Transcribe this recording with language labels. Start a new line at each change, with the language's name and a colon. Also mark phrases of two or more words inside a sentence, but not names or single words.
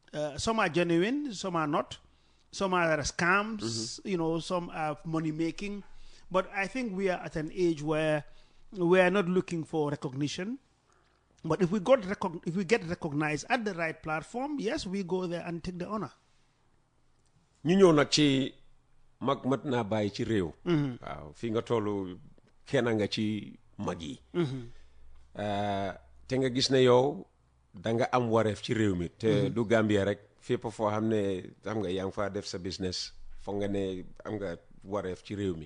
English: Some are genuine, some are not. Some are scams, some are money making. But I think we are at an age where we are not looking for recognition. But if we get recognized at the right platform, yes, we go there and take the honor.
Wolof: ñu ñëw nag ci mag mat naa bàyyi ci réew. waaw fi nga tollu kenn nga ci mag yi. te nga gis ne yow da nga am wareef ci réew mi. te du Gambia rek fépp foo xam ne xam nga yaa ngi faa def sa business foog nga ne am nga wareef ci réew mi.